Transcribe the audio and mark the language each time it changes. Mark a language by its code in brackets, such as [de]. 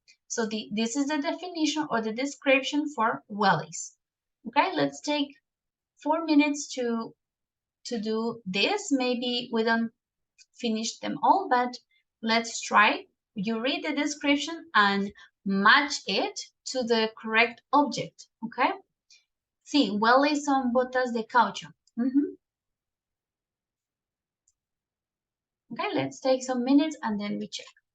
[en] So this is the definition or the description for wellies. Okay, let's take 4 minutes to do this. Maybe we don't finish them all, but let's try. You read the description and match it to the correct object, okay? [es] Sí, wellies son botas de caucho. [en] Okay, let's take some minutes and then we check.